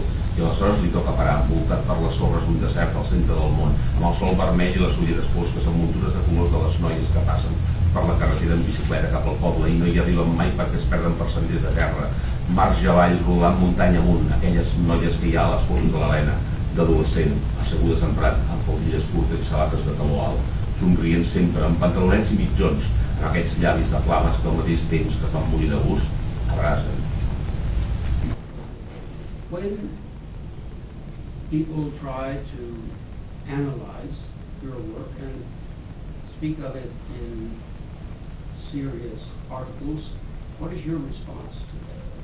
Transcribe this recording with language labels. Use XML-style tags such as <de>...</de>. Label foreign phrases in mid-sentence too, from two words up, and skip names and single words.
<ca>I aleshores li toca parar, envoltat per les sorres d'un desert al centre del món, amb el sol vermell i les ulleres fosques amb muntures de colors de les noies que passen per la carretera en bicicleta cap al poble i no hi arriben mai perquè es perden per senders de terra, marge avall, rodant muntanya amunt, aquelles noies que hi ha a les fotos de l'Helena, d'adolescent, assegudes en prats amb faldilles curtes i sabates de taló alt, somrient sempre, amb pantalonets i mitjons, amb aquests llavis de flames que al mateix temps que fan morir de gust, abrasen.</ca> <en>When people try to analyze your work and speak of it in serious articles, what is your response to that?</en>